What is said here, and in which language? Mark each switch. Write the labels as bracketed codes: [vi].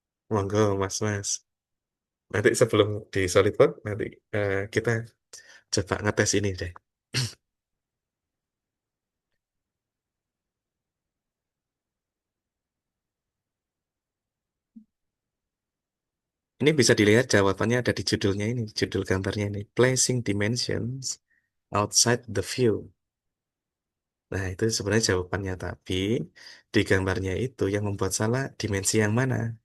[id] Monggo, Mas-mas. Nanti sebelum di SolidWorks, nanti kita coba ngetes ini deh. Ini bisa dilihat jawabannya ada di judulnya ini, judul gambarnya ini. [en] Placing dimensions outside the view. [id] Nah, itu sebenarnya jawabannya, tapi di gambarnya itu yang membuat salah dimensi yang mana?